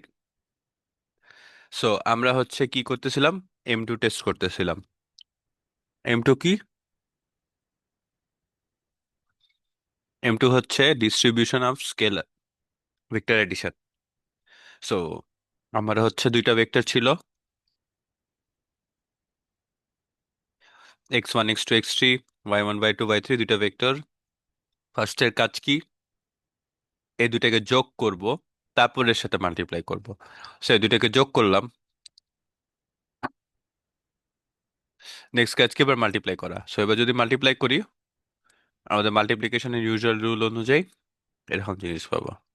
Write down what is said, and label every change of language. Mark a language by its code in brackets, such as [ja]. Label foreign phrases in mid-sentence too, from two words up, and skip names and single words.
[bn] সো আমরা কি করতেছিলাম? M2 টেস্ট করতেছিলাম। M2 কি? M2 হচ্ছে [en] distribution of scalar vector addition. [bn] সো আমার দুইটা ভেক্টর ছিল, x1 x2 x3, y1 y2 y3, দুইটা ভেক্টর। ফার্স্টের কাজ কি? এই দুইটাকে যোগ করব, তারপর এর সাথে মাল্টিপ্লাই করব। সো এই দুইটাকে যোগ করলাম। নেক্সট কাজ কি? এবার মাল্টিপ্লাই করা। সো এবার যদি মাল্টিপ্লাই করি, আমাদের মাল্টিপ্লিকেশনের [en] usual rule [bn] অনুযায়ী এরকম জিনিস পাবো।